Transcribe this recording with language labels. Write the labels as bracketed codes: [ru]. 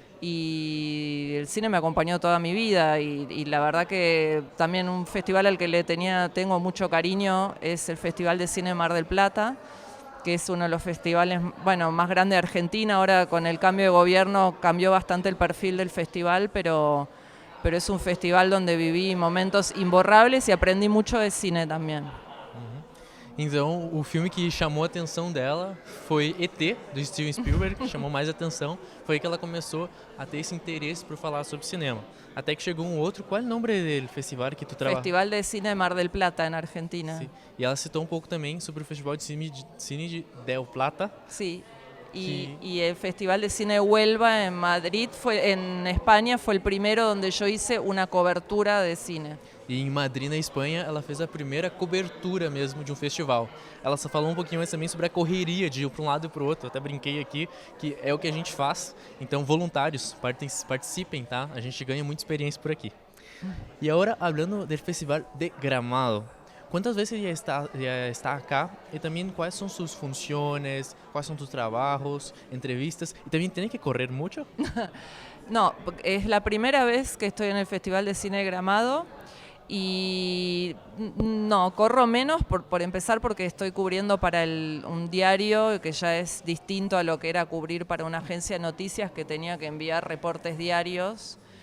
[es] Y el cine me acompañó toda mi vida y la verdad que también un festival al que tengo mucho cariño es el Festival de Cine Mar del Plata, que es uno de los festivales más grandes de Argentina. Ahora con el cambio de gobierno cambió bastante el perfil del festival, pero es un festival donde viví momentos imborrables y aprendí mucho de cine también. [pt] Então, o filme que chamou a atenção dela foi E.T., do Steven Spielberg, que chamou mais atenção. Foi aí que ela começou a ter esse interesse por falar sobre cinema. Até que chegou um outro, qual é o nome do festival que tu trabalha? [es] Festival de Cine Mar del Plata, en Argentina. Sí. [pt] E ela citou um pouco também sobre o Festival de Cine de Del Plata. [es] Sí. Y el Festival de Cine de Huelva en Madrid, en España, fue el primero donde yo hice una cobertura de cine. [pt] E em Madrid, na Espanha, ela fez a primeira cobertura mesmo de um festival. Ela só falou um pouquinho mais também sobre a correria de ir para um lado e para o outro. Eu até brinquei aqui que é o que a gente faz. Então, voluntários, participem, tá? A gente ganha muita experiência por aqui. E agora, falando do Festival de Gramado. [es] ¿Cuántas veces ya está acá? Y también, ¿cuáles son sus funciones? ¿Cuáles son tus trabajos, entrevistas? ¿Y también tiene que correr mucho? No, es la primera vez que estoy en el Festival de Cine de Gramado y no, corro menos por empezar porque estoy cubriendo para un diario que ya es distinto a lo que era cubrir para una agencia de noticias que tenía que enviar reportes diarios.